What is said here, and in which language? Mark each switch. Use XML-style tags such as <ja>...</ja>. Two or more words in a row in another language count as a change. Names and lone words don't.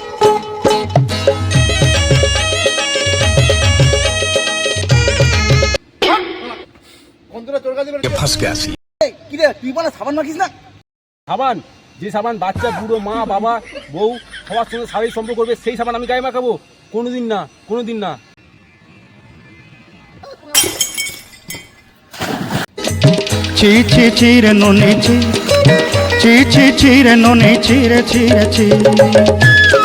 <bn>গন্ধটা তোর কাছে বেরোচ্ছে। কি রে, তুই বলে সাবান মাখিস না? সাবান? যে সাবান বাচ্চা, বুড়ো, মা, বাবা, বউ সবার সঙ্গে শারীরিক সম্পর্ক করবে সেই সাবান আমি গায়ে মাখাবো? কোনোদিন না, কোনোদিন না। চি চি চিরে ননি চি চি চি চিরে ননি চিরে চিরে চি</bn>